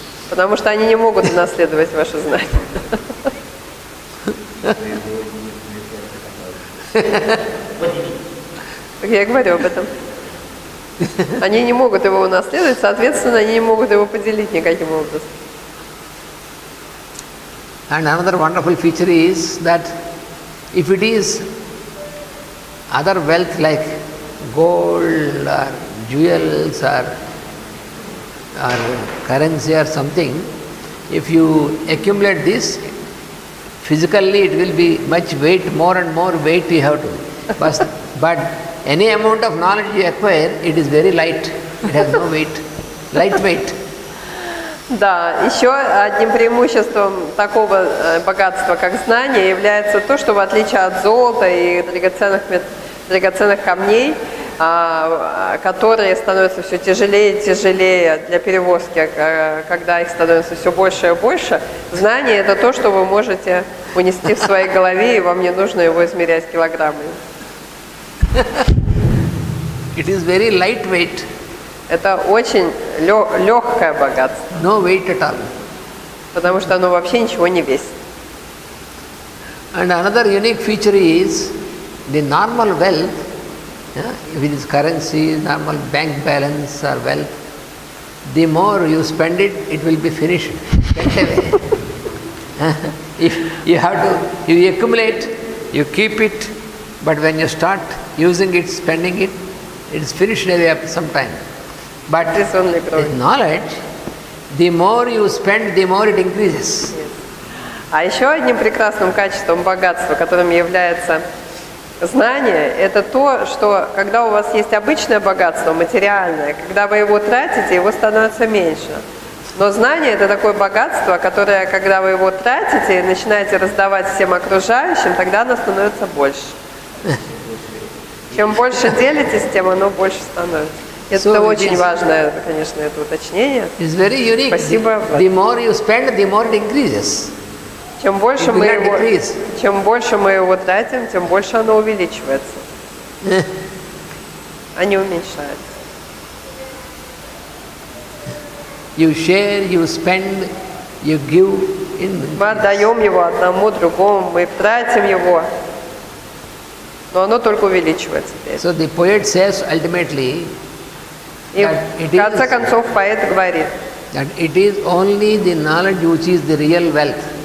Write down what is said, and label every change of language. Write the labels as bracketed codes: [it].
[ru] Потому что они не могут унаследовать ваше знание. Так я говорю об этом. Они не могут его унаследовать, соответственно, они не могут его поделить никаким образом. [en] And another wonderful feature is that if it is other wealth like gold or jewels or currency or something, if you accumulate this, physically it will be much weight, more and more weight you have to. But any amount of knowledge you acquire, it is very light. It has no weight, lightweight. [ru] Да, еще одним преимуществом такого богатства, как знание, является то, что в отличие от золота и драгоценных камней, которые становятся все тяжелее и тяжелее для перевозки, когда их становится все больше и больше, знание – это то, что вы можете унести в своей голове, и вам не нужно его измерять килограммами. [en] It is very lightweight. [ru] Это очень легкое богатство. [en] No weight at all. [ru] Потому что оно вообще ничего не весит. [en] And another unique feature is the normal wealth, if it is currency, normal bank balance or wealth, the more you spend it, it will be finished, spent away. If you have to, you accumulate, you keep it, but when you start using it, spending it, it is finished away after some time. But with knowledge, the more you spend, the more it increases. [ru] А еще одним прекрасным качеством богатства, которым является знание, это то, что когда у вас есть обычное богатство, материальное, когда вы его тратите, его становится меньше. Но знание – это такое богатство, которое, когда вы его тратите и начинаете раздавать всем окружающим, тогда оно становится больше. Чем больше делитесь, тем оно больше становится. Это очень важное, конечно, это уточнение. Спасибо. [en] The more you spend, the more it increases. [ru] Чем больше мы его тратим, тем больше оно увеличивается, а не уменьшается. [en] You share, you spend, you give in. [ru] Мы отдаем его одному, другому, мы тратим его, но оно только увеличивается. [en] So the poet says ultimately. [ru] И в конце концов поэт говорит, [en] that it is only the knowledge which is the real wealth.